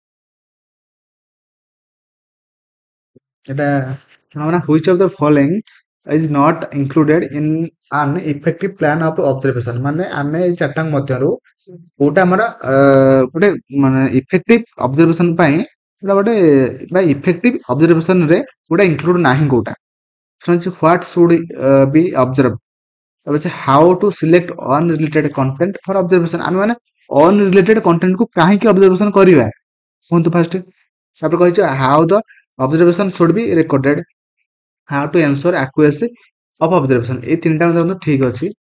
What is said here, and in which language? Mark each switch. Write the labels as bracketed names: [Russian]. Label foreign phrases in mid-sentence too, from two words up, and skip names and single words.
[English] এটা which of the following is not included in an effective plan of observation [Odia] ମାନେ ଆମେ ଏଇ ଚାରିଟା ମଧ୍ୟରୁ କୋଉଟା ଆମର ଗୋଟେ ମାନେ [English] effective observation [Odia] ପାଇଁ ପୁରା ଗୋଟେ ବା [English] effective observation [Odia] ରେ କୋଉଟା ଇନକ୍ଲୁଡ ନାହିଁ କୋଉଟା [English] what should be observe [Odia] ତାପରେ [English] how to select unrelated content for observation [Odia] ଆମେ ମାନେ [English] unrelated content [Odia] କୁ କାହିଁକି ଅବଜରଭେସନ କରିବା କୁହନ୍ତୁ ଫାଷ୍ଟ ତାପରେ କହିଛି [English] how the observation should be recorded how to ensure accuracy of observation [Odia] ଏଇ ତିନିଟା ଦେଖନ୍ତୁ ଠିକ ଅଛି